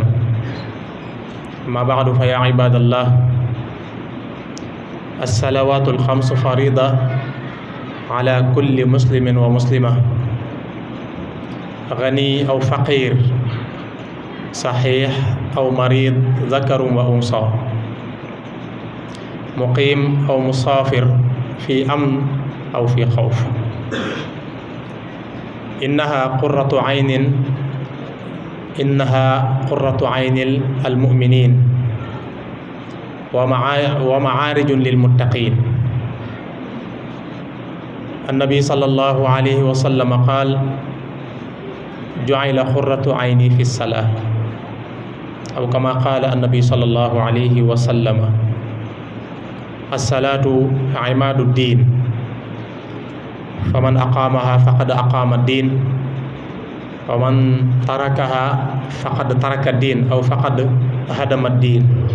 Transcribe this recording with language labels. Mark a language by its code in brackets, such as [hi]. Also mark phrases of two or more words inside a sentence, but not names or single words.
[ar] أما بعد فيا عباد الله الصلوات الخمس فريضة على كل مسلم ومسلمة غني أو فقير صحيح أو مريض ذكر وأنثى مقيم أو مسافر في أمن أو في خوف. إنها قرة عين المؤمنين ومعارج للمتقين. النبي صلى الله عليه وسلم قال جعلت قرة عيني في الصلاة أو كما قال النبي صلى الله عليه وسلم الصلاة عماد الدين فمن أقامها فقد أقام الدين ومن تركها فقد ترك الدين أو فقد هدم الدين.